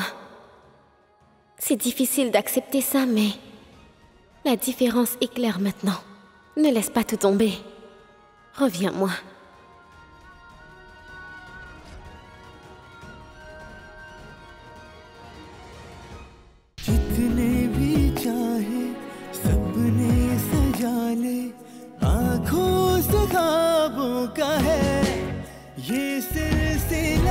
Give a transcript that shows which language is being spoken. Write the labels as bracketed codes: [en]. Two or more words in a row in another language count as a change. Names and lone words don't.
[fr] C'est difficile d'accepter ça, mais la différence est claire maintenant. Ne laisse pas tout tomber. Reviens-moi. [hi] जितने भी चाहे सपने सजा ले, आँखों से ख्वाबों का है ये सिलसिला।